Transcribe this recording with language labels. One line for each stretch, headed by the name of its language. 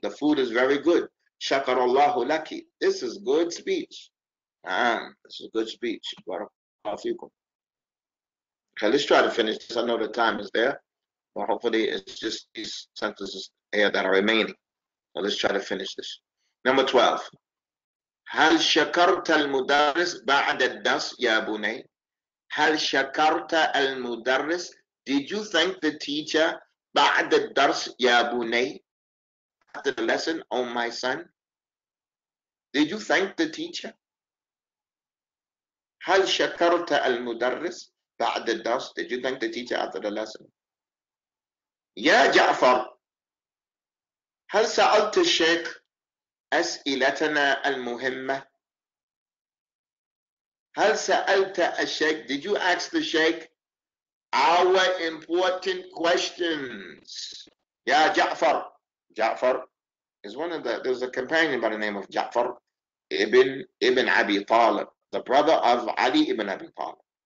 English: The food is very good.
Arabic: Shakarallahu laki.
English: This is good speech. Naam, this is good speech. Barakallahu. Okay, let's try to finish this. I know the time is there, but hopefully it's just these sentences here that are remaining. So let's try to finish this. Number 12.
Arabic: هل شكرت المدرس بعد الدرس يا بني؟ هل شكرت المدرس?
English: Did you thank the teacher
Arabic: بعد الدرس يا بني?
English: After the lesson, oh my son? Did you thank the teacher?
Arabic: هل شكرت المدرس بعد الدرس?
English: Did you thank the teacher after the lesson?
Arabic: يا جعفر هل سألت الشيخ أسئلتنا المهمة؟ هل سألت الشيخ?
English: Did you ask the sheikh our important questions?
Arabic: يا جعفر.
English: Ja'far is one of the, there's a companion by the name of Ja'far ibn Abi Talib, the brother of Ali ibn Abi Talib.